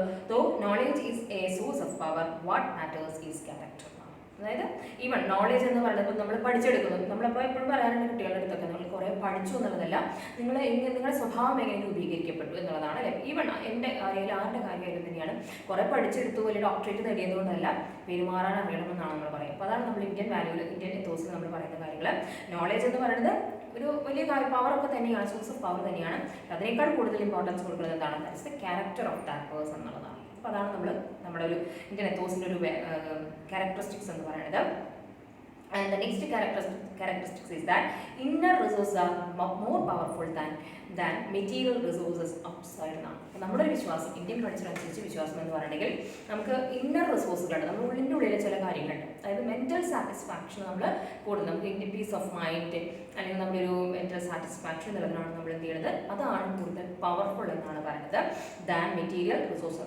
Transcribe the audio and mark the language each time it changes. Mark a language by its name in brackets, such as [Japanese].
[English] Though knowledge is a source of power, what matters is character. [Malayalam] അതായത് even knowledge എന്ന് പറയുന്നത് നമ്മൾ പഠിച്ചെടുക്കുന്നു. നമ്മളപ്പോൾ എപ്പോഴും പറയാറുണ്ട് കുട്ടികളുടെ അടുത്തൊക്കെ, നമ്മൾ കുറേ പഠിച്ചു എന്നുള്ളതല്ല, നിങ്ങളുടെ സ്വഭാവം എങ്ങനെ രൂപീകരിക്കപ്പെട്ടു എന്നുള്ളതാണ് അല്ലേ? ഈവൺ എൻ്റെ കാര്യത്തിൽ ആരുടെ കാര്യമായാലും തന്നെയാണ്, കുറേ പഠിച്ചെടുത്തു വലിയ ഡോക്ടറേറ്റ് നേടിയതുകൊണ്ടല്ല, പെരുമാറാൻ അറിയണമെന്നാണ് നമ്മൾ പറയുന്നത്. അപ്പോൾ അതാണ് നമ്മൾ ഇന്ത്യൻ എത്തോസിൽ നമ്മൾ പറയുന്ന കാര്യങ്ങൾ. നോളേജ് എന്ന് പറയുന്നത് ഒരു വലിയ പവറൊക്കെ തന്നെയാണ്, [English] source of power [Malayalam] തന്നെയാണ്. അതിനേക്കാൾ കൂടുതൽ ഇമ്പോർട്ടൻസ് കൊടുക്കുന്നത് എന്താണ്? [English] that is the character of that person [Malayalam] എന്നുള്ളതാണ്. അപ്പോൾ അതാണ് നമ്മുടെ ഒരു ഇന്ത്യൻ എത്തോസിൻ്റെ ഒരു ക്യാരക്ടറിസ്റ്റിക്സ് എന്ന് പറയുന്നത്. [English] And the next characteristics is that inner resources are more powerful than material resources outside [Malayalam] എന്നാണ്. അപ്പോൾ നമ്മുടെ ഒരു വിശ്വാസം, ഇന്ത്യൻ കൾച്ചർ അനുസരിച്ച് വിശ്വാസം എന്ന് പറയുകയാണെങ്കിൽ നമുക്ക് ഇന്നർ റിസോഴ്സുകളുണ്ട്, നമ്മുടെ ഉള്ളിൻ്റെ ഉള്ളിലെ ചില കാര്യങ്ങളുണ്ട്. അതായത് മെൻ്റൽ സാറ്റിസ്ഫാക്ഷൻ നമ്മൾ കൂടുതൽ, നമുക്ക് ഇന്ത്യൻ പീസ് ഓഫ് മൈൻഡ് അല്ലെങ്കിൽ നമ്മുടെ ഒരു മെൻ്റൽ സാറ്റിസ്ഫാക്ഷൻ എന്നുള്ളതാണ് നമ്മൾ എന്ത് ചെയ്യുന്നത്, അതാണ് കൂടുതൽ പവർഫുൾ എന്നാണ് പറയുന്നത് [English] Than material resource.